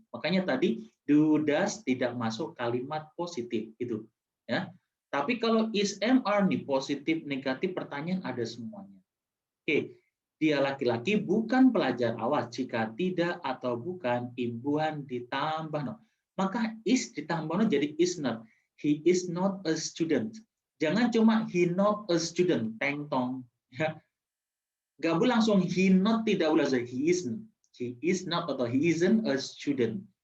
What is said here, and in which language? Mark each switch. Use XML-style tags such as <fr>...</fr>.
<id>Makanya tadi do does tidak masuk kalimat positif itu. Ya. Tapi kalau is, mr nih positif, negatif, pertanyaan ada semuanya. Oke. Dia laki-laki bukan pelajar. Awas, jika tidak atau bukan imbuhan ditambah no. Maka is ditambah no jadi is not.</id> <en>He is not a student.</en> <id>Jangan cuma</id> <en>he not a student,</en> <id>teng tong. Ya. Gak boleh langsung</id> <en>he not,</en> <id>tidak boleh</id> <en>he isn't. He is not</en> <id>atau</id> <en>he isn't a student.</en>